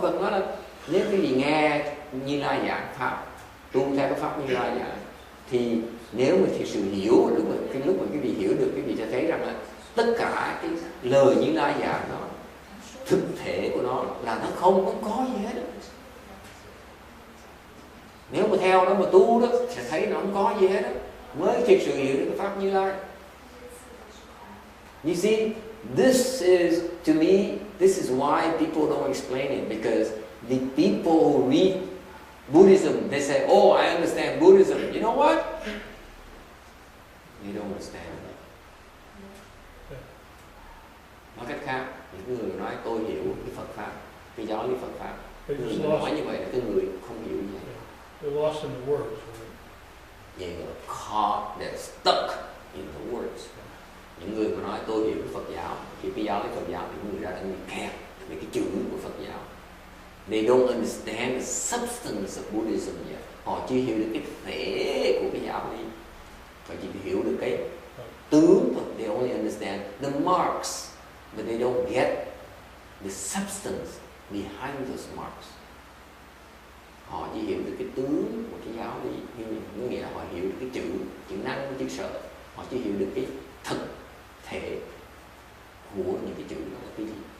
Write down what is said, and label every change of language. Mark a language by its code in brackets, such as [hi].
[vi] Phật nói là nếu quý vị nghe Như Lai giảng pháp, tu theo cái pháp Như Lai giảng, thì nếu mà thực sự hiểu lúc mà quý vị hiểu được, quý vị sẽ thấy rằng là tất cả cái lời Như Lai giảng đó, thực thể của nó là nó không có gì hết. Nếu mà theo đó mà tu đó, sẽ thấy nó không có gì hết đó, mới thực sự hiểu được cái pháp Như Lai. [en] You see, this is, to me, this is why people don't explain it, because the people who read Buddhism, they say, oh, I understand Buddhism. You know what? They don't understand it. [vi] Nói cách khác, những người nói tôi hiểu cái Phật Pháp, cái giáo lý Phật Pháp. Người nói như vậy là cái người không hiểu gì. [en] They're lost in the words, right? They are caught, they're stuck in the words. [vi] Những người mà nói tôi hiểu cái Phật giáo, thì cái giáo lý Phật giáo thì người ra đang bị kẹt về cái chữ của Phật giáo. [en] They don't understand the substance of Buddhism yet. [vi] Họ chưa hiểu được cái thể của cái giáo lý. Họ chỉ hiểu được cái tướng thôi. [en] They only understand the marks, but they don't get the substance behind those marks. [vi] Họ chỉ hiểu được cái tướng của cái giáo lý, nhưng có nghĩa là họ hiểu được cái chữ năng, chữ sở. Họ chỉ hiểu được cái thực thể của những cái chữ đó là cái gì.